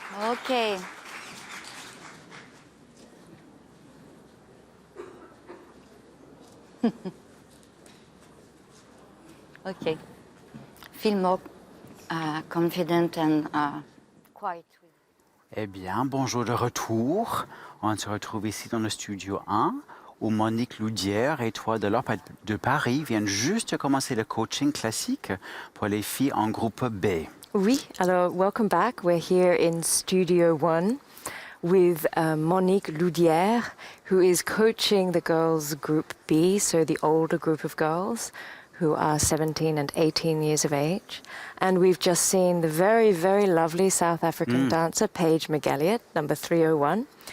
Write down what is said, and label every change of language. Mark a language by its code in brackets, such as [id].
[en] Okay. Okay. Feel more confident and quiet. [fr] Eh bien, bonjour de retour. On se retrouve ici dans le studio 1 où Monique Loudière et toi de l'Europe de Paris viennent juste de commencer le coaching classique pour les filles en groupe B. Oui, alors [en] welcome back. We're here in Studio 1 with Monique Loudière, who is coaching the girls group B, so the older group of girls who are 17 and 18 years of age. And we've just seen the very, very lovely South African dancer, Paige McGalliot, number 301.